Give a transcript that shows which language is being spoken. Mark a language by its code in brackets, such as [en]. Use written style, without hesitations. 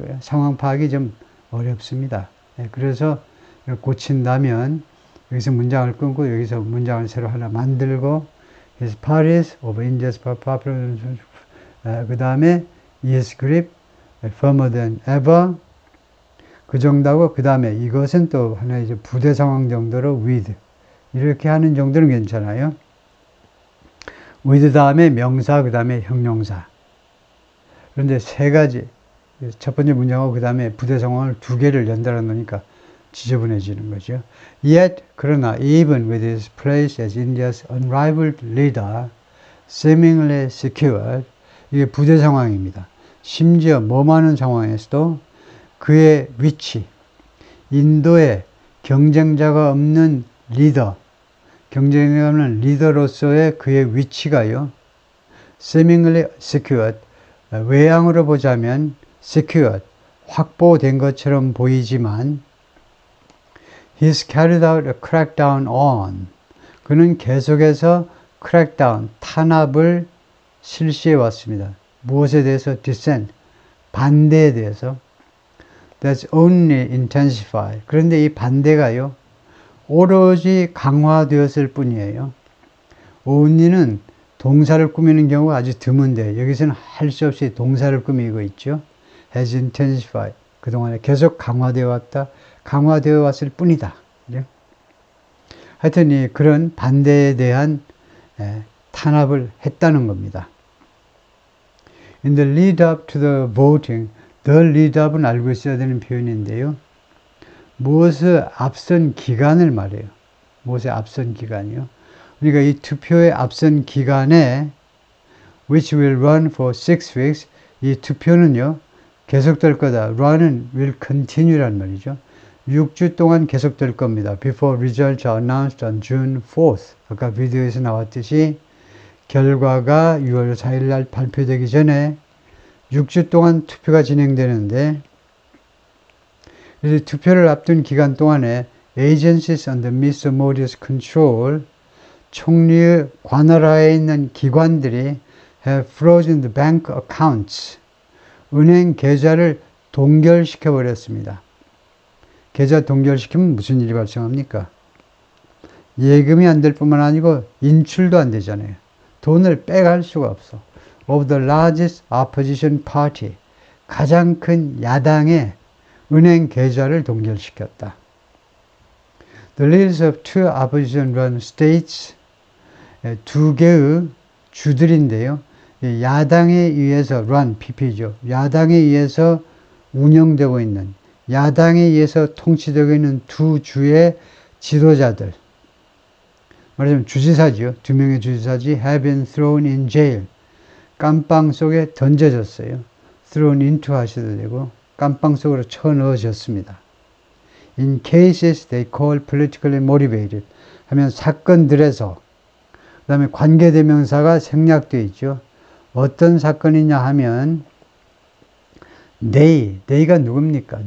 [ko] 상황 파악이 좀 어렵습니다. 그래서 고친다면 여기서 문장을 끊고 여기서 문장을 새로 하나 만들고 [en] His parties of injustice popular [ko] 그 다음에 [en] His grip firmer than ever [ko] 그 정도하고 그 다음에 이것은 또 하나 이제 부대 상황 정도로 with 이렇게 하는 정도는 괜찮아요. with 다음에 명사 그 다음에 형용사. 그런데 세 가지 첫 번째 문장하고 그 다음에 부대 상황을 두 개를 연달아 놓으니까 지저분해지는 거죠. [en] Yet [ko] 그러나 [en] even with his place as India's unrivaled leader seemingly secured [ko] 이게 부대 상황입니다. [en] 심지어 머무는 상황에서도 그의 위치 인도의 경쟁자가 없는 리더 경쟁자가 없는 리더로서의 그의 위치가요. seemingly secured [ko] 외양으로 보자면 [en] secured [ko] 확보된 것처럼 보이지만 [en] He's carried out a crackdown on. [ko] 그는 계속해서 crackdown, 탄압을 실시해 왔습니다. 무엇에 대해서? dissent, 반대에 대해서. [en] That's only intensified. [ko] 그런데 이 반대가요, 오로지 강화되었을 뿐이에요. only는 동사를 꾸미는 경우가 아주 드문데 여기서는 할 수 없이 동사를 꾸미고 있죠. [en] has intensified. [ko] 그동안에 계속 강화되어 왔다. 강화되어 왔을 뿐이다. 하여튼 그런 반대에 대한 탄압을 했다는 겁니다. [en] In the lead up to the voting, the lead up은 [ko] 알고 있어야 되는 표현인데요. 무엇을 앞선 기간을 말해요. 무엇의 앞선 기간이요. 그러니까 이 투표의 앞선 기간에 [en] which will run for 6 weeks [ko] 이 투표는요. 계속될 거다. run은 will continue란 말이죠. 6주 동안 계속될 겁니다. [en] Before results are announced on June 4th. [ko] 아까 비디오에서 나왔듯이 결과가 6월 4일 날 발표되기 전에 6주 동안 투표가 진행되는데 그래서 투표를 앞둔 기간 동안에 [en] Agencies under Mr. Modi's control [ko] 총리의 관할하에 있는 기관들이 [en] have frozen the bank accounts [ko] 은행 계좌를 동결시켜 버렸습니다. 계좌 동결시키면 무슨 일이 발생합니까? 예금이 안 될 뿐만 아니고 인출도 안 되잖아요. 돈을 빼갈 수가 없어. [en] Of the largest opposition party, [ko] 가장 큰 야당의 은행 계좌를 동결시켰다. [en] The leaders of two opposition-run states, [ko] 두 개의 주들인데요. 야당에 의해서 run, PP죠. 야당에 의해서 운영되고 있는 야당에 의해서 통치되고 있는 두 주의 지도자들 말하자면 주지사지요. 2명의 주지사지 [en] have been thrown in jail. [ko] 깜빵 속에 던져졌어요. thrown into 하셔도 되고 깜빵 속으로 쳐넣어졌습니다. [en] In cases they call politically motivated [ko] 하면 사건들에서 그 다음에 관계대명사가 생략되어 있죠. 어떤 사건이냐 하면 they가 누굽니까?